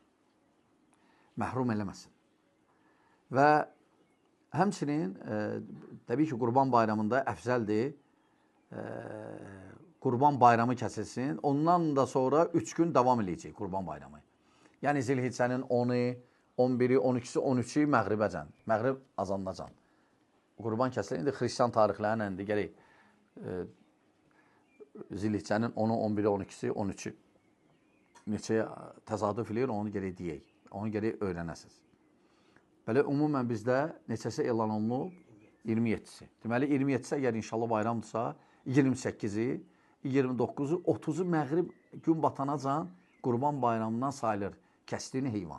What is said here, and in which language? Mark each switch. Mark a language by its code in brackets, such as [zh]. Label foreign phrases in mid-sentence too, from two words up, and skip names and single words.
[az] Məhrum eləməsin. Və həmçinin, təbii ki, qurban bayramında əfzəldir, qurban bayramı kəsilsin, ondan da sonra 3 gün davam eləyəcək qurban bayramı. Yəni, Zilhiccənin 10-u, 11-i, 12-si, 13-i məğribəcən, məğrib azandacan. Qurban kəsilir, indi xristiyan tarixlərlə indi gələk Zilhiccənin 10-u, 11-i, 12-si, 13-i neçəyə təzadüf eləyir, onu gələk deyək, onu gələk öyrənəsiniz. Belə, ümumən bizdə neçəsi elan olunub? 27-si. Deməli, 27-si əgər inşallah bayramdırsa, 28-i, 29-u, 30-u məğrib gün batanacan qurban bayramından sayılır kəsdiyini heyvan.